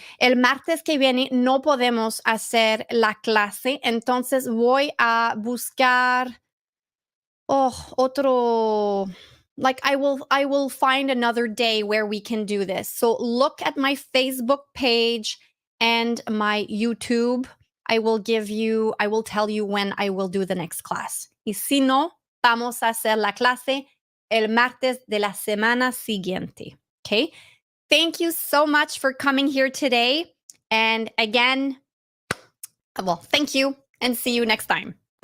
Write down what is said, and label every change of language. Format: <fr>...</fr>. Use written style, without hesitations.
<es>El martes que viene no podemos hacer la clase, entonces voy a buscar otro,</es> <en>like I will find another day where we can do this. So look at my Facebook page and my YouTube. I will tell you when I will do the next class.</en> <es>Y si no, vamos a hacer la clase el martes de la semana siguiente.</es> <en>Okay? Thank you so much for coming here today. And again, well, thank you and see you next time.</en>